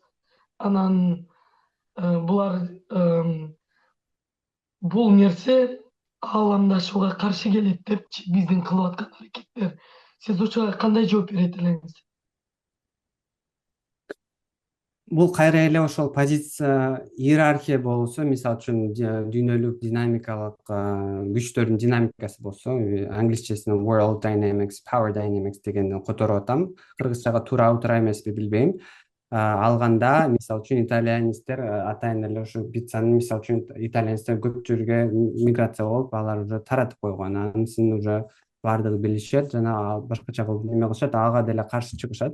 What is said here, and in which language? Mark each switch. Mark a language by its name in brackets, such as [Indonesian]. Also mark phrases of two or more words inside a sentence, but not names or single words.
[Kyrgyz] Анан булар бул нерсе ааламдашууга каршы келет депчи биздин кылып аткан аракеттер. Сиз ушуга кандай жооп берет элеңиз? Бул кайра эле ошол позиция, иерархия болсо, мисалы үчүн дүйнөлүк динамикалык күчтөрдүн динамикасы болсо, англисчесинен [English] world dynamics, power dynamics [Kyrgyz] дегенди которуп атам. Кыргызчага туура эмеспи билбейм. Алганда, мисалы үчүн итальянецтер атайын эле ошо пиццаны, мисалы үчүн итальянецтер көп жерге миграция болуп, алар уже таратып койгон, анысын уже баардыгы билишет жана башкача кылып неме кылышат, ага деле каршы чыгышат.